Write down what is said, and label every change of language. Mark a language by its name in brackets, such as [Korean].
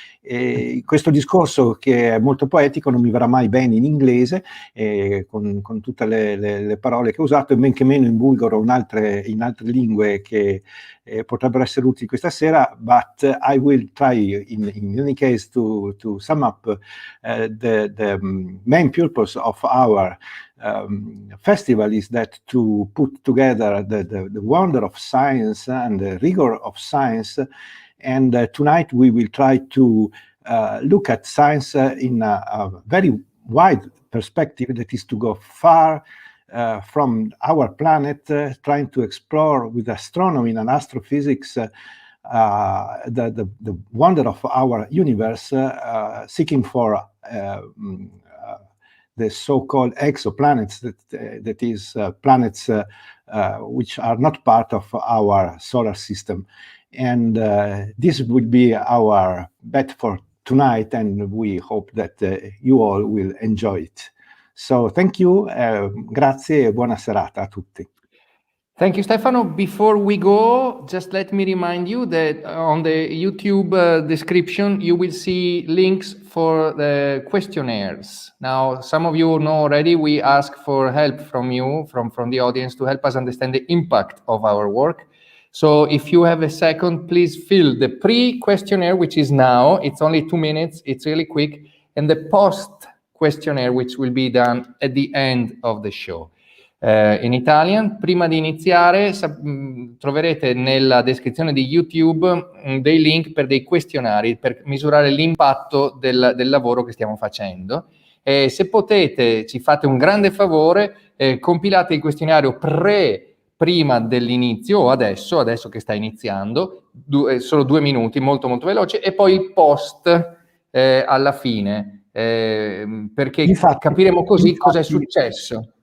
[Italian] E questo discorso, che è molto poetico, non mi verrà mai bene in inglese, con tutte le parole che ho usato, e men che meno in bulgaro o in altre lingue che potrebbero essere utili questa sera, [English] but I will try in any case to sum up the main purpose of our festival is that to put together the wonder of science and the rigor of science. And tonight we will try to look at science in a very wide perspective, that is to go far from our planet, trying to explore with astronomy and astrophysics the wonder of our universe, seeking for the so-called exoplanets, that is planets which are not part of our solar system. And this would be our bet for tonight, and we hope that you all will enjoy it. So thank you, [Italian] grazie e buona serata a tutti. [English] Thank you, Stefano. Before we go, just let me remind you that on the YouTube description, you will see links for the questionnaires. Now, some of you know already, we ask for help from you, from the audience, to help us understand the impact of our work. So if you have a second, please fill the pre-questionnaire, which is now. It's only 2 minutes. It's really quick. And the post-questionnaire, which will be done at the end of the show. In Italian. [Italian] Prima di iniziare troverete nella descrizione di YouTube dei link per dei questionari per misurare l'impatto del lavoro che stiamo facendo. E se potete, ci fate un grande favore, compilate il questionario prima dell'inizio, o adesso che sta iniziando, solo 2 minuti, molto molto veloce, e poi il post alla fine, perché capiremo così cosa è successo.